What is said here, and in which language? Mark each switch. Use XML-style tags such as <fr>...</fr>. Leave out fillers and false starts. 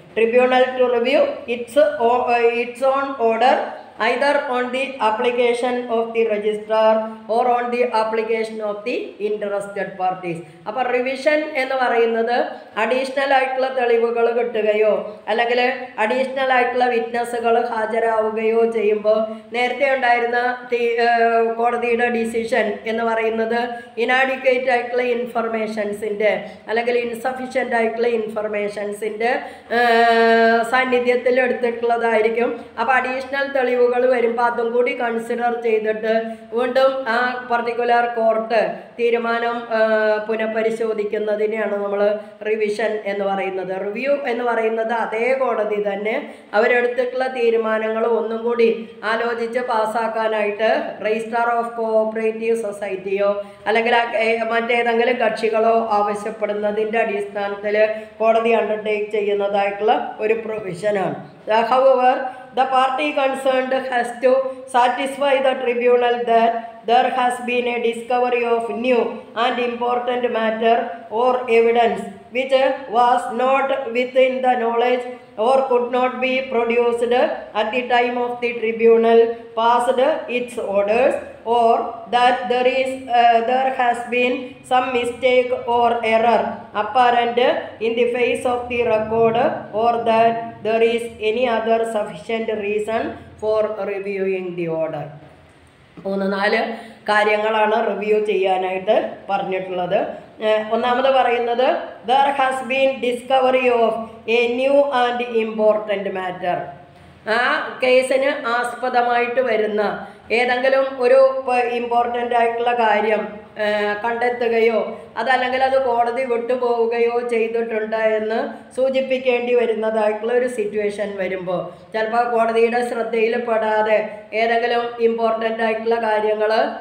<en>Tribunal to review its own order either on the application of the registrar or on the application of the interested parties.</en> <ml>അപ്പോൾ revision എന്ന് പറയുന്നത് additional ആയിട്ടുള്ള തെളിവുകൾ കിട്ടുകയോ അല്ലെങ്കിൽ additional ആയിട്ടുള്ള വിറ്റ്നസ്സുകൾ ഹാജരാവുകയോ ചെയ്യുമ്പോൾ നേരത്തെ ഉണ്ടായിരുന്ന കോടതിയുടെ ഡിസിഷൻ എന്ന് പറയുന്നത് ഇനാഡിക്വേറ്റ് ആയിട്ടുള്ള ഇൻഫർമേഷൻസിൻ്റെ അല്ലെങ്കിൽ ഇൻസഫിഷ്യൻ്റ് ആയിട്ടുള്ള ഇൻഫർമേഷൻസിൻ്റെ സാന്നിധ്യത്തിൽ എടുത്തിട്ടുള്ളതായിരിക്കും. അപ്പോൾ അഡീഷണൽ തെളിവുകൾ വരുമ്പോൾ അതും കൂടി കൺസിഡർ ചെയ്തിട്ട് വീണ്ടും ആ പർട്ടിക്കുലർ കോർട്ട് തീരുമാനം പുനഃപരിശോധിക്കുന്നതിനെയാണ് നമ്മൾ റിവിഷൻ എന്ന് പറയുന്നത്. റിവ്യൂ എന്ന് പറയുന്നത് അതേ കോടതി തന്നെ അവരെടുത്തിട്ടുള്ള തീരുമാനങ്ങൾ ഒന്നും കൂടി ആലോചിച്ച് പാസ്സാക്കാനായിട്ട് രജിസ്ട്രാർ ഓഫ് കോഓപ്പറേറ്റീവ് സൊസൈറ്റിയോ അല്ലെങ്കിൽ മറ്റേതെങ്കിലും കക്ഷികളോ ആവശ്യപ്പെടുന്നതിൻ്റെ അടിസ്ഥാനത്തിൽ കോടതി അണ്ടർടേക്ക് ചെയ്യുന്നതായിട്ടുള്ള ഒരു പ്രൊവിഷനാണ്.</ml> <en>However, the party concerned has to satisfy the tribunal that there has been a discovery of new and important matter or evidence which was not within the knowledge or could not be produced at the time of the tribunal passed its orders, or that there has been some mistake or error apparent in the face of the record, or that there is any other sufficient reason for reviewing the order.</en> <ml>3-4 കാര്യങ്ങളാണ് review ചെയ്യാനായിട്ട് പറഞ്ഞിട്ടുള്ളത്. ഒന്നാമത് പറയുന്നത്</ml> <en>there has been discovery of a new and important matter.</en> <ml>ആ കേസിന് ആസ്പദമായിട്ട് വരുന്ന ഏതെങ്കിലും ഒരു ഇമ്പോർട്ടൻ്റ് ആയിട്ടുള്ള കാര്യം കണ്ടെത്തുകയോ അതല്ലെങ്കിൽ അത് കോടതി വിട്ടുപോവുകയോ ചെയ്തിട്ടുണ്ട് എന്ന് സൂചിപ്പിക്കേണ്ടി വരുന്നതായിട്ടുള്ള ഒരു സിറ്റുവേഷൻ വരുമ്പോൾ ചിലപ്പോൾ കോടതിയുടെ ശ്രദ്ധയിൽ പെടാതെ ഏതെങ്കിലും ഇമ്പോർട്ടൻ്റ് ആയിട്ടുള്ള കാര്യങ്ങൾ</ml>